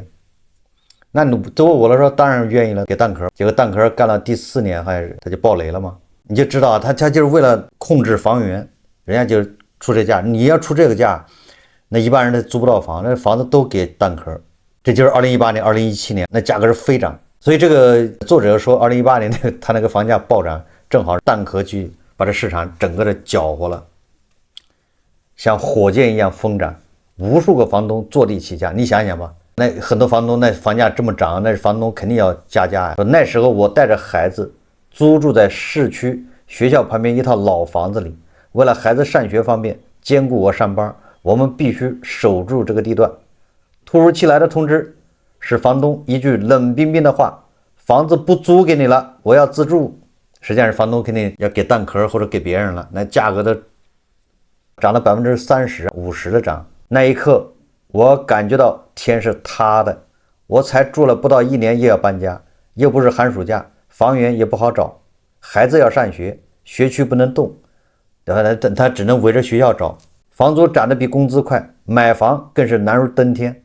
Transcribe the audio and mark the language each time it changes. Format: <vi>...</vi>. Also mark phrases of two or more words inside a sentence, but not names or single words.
<zh>那你作為我來說，當然願意了，給蛋殼。結果蛋殼幹了第4年，好像是他就爆雷了嘛。你就知道他就是為了控制房源，人家就出這價。你要出這個價，那一般人他租不到房，那房子都給蛋殼。這就是2018年、2017年，那價格是飛漲。所以這個作者說，2018年他那個房價暴漲，正好蛋殼去把這市場整個的攪和了，像火箭一樣瘋漲，無數個房東坐地起價。你想想吧。那很多房東那房價這麼漲，那房東肯定要加價呀。那時候我帶着孩子租住在市區學校旁邊一套老房子裡，為了孩子上學方便，兼顧我上班，我們必須守住這個地段。突如其來的通知是房東一句冷冰冰的話：房子不租給你了，我要自住。實際上是房東肯定要給蛋殼或者給別人了，那價格都漲了30%、50%的漲。那一刻我感覺到天是塌的，我才住了不到1年又要搬家，又不是寒暑假，房源也不好找，孩子要上學，學區不能動，他只能圍着學校找，房租漲得比工資快，買房更是難如登天。</zh>